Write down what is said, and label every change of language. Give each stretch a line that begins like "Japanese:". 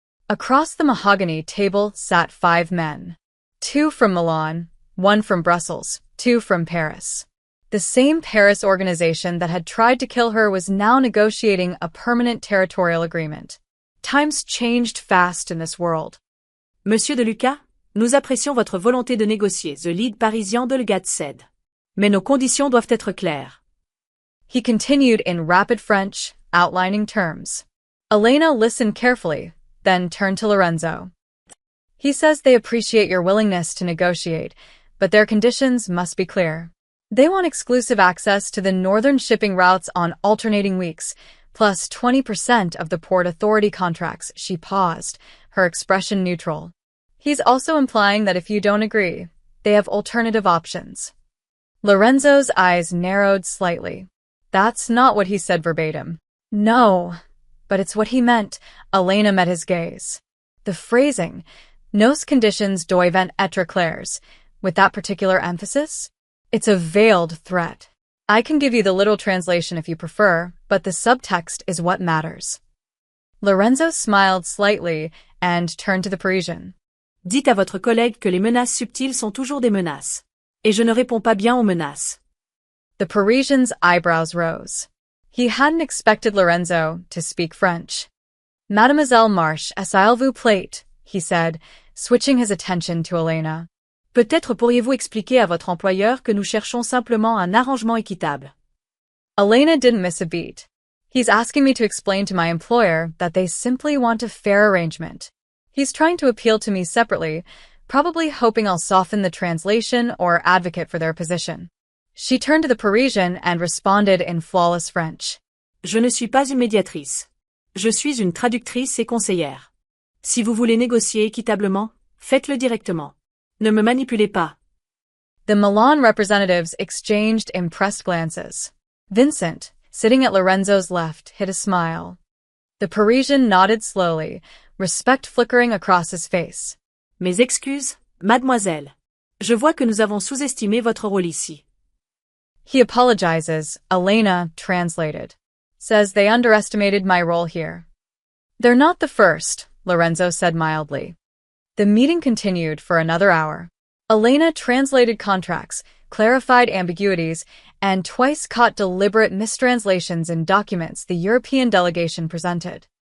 English: Across the mahogany table sat 5 men. 2 from Milan, 1 from Brussels, 2 from Paris. The same Paris organization that had tried to kill her was now negotiating a permanent territorial agreement. Times changed fast in this world.
French: Monsieur de Lucas, nous apprécions votre volonté de négocier,
English: the lead Parisien Delgado said.
French: Mais nos conditions doivent être claires.
English: He continued in rapid French, outlining terms. Elena listened carefully, then turned to Lorenzo. He says they appreciate your willingness to negotiate, but their conditions must be clear. They want exclusive access to the northern shipping routes on alternating weeks, plus 20% of the Port Authority contracts. She paused, her expression neutral. He's also implying that if you don't agree, they have alternative options. Lorenzo's eyes narrowed slightly. That's not what he said verbatim. No, but it's what he meant. Elena met his gaze. The phrasing,
French: nos conditions doivent être claires,
English: with that particular emphasis? It's a veiled threat. I can give you the literal translation if you prefer, but the subtext is what matters. Lorenzo smiled slightly and turned to the Parisian.
French: Dites à votre collègue que les menaces subtiles sont toujours des menaces. Et je ne réponds pas bien aux menaces.
English: The Parisian's eyebrows rose. He hadn't expected Lorenzo to speak French. Mademoiselle Marche,
French: s'il vous plaît,
English: he said, switching his attention to Elena.
French: Peut-être pourriez-vous expliquer à votre employeur que nous cherchons simplement un arrangement équitable.
English: Elena didn't miss a beat. He's asking me to explain to my employer that they simply want a fair arrangement. He's trying to appeal to me separately, probably hoping I'll soften the translation or advocate for their position. She turned to the Parisian and responded in flawless French.
French: Je ne suis pas une médiatrice. Je suis une traductrice et conseillère. Si vous voulez négocier équitablement, faites-le directement. Ne me manipulez pas.
English: The Milan representatives exchanged impressed glances. Vincent, sitting at Lorenzo's left, hid a smile. The Parisian nodded slowly, respect flickering across his face.
French: Mes excuses, mademoiselle. Je vois que nous avons sous-estimé votre rôle ici.
English: He apologizes, Elena translated. Says they underestimated my role here. They're not the first, Lorenzo said mildly. The meeting continued for another hour. Elena translated contracts, clarified ambiguities, and twice caught deliberate mistranslations in documents the European delegation presented.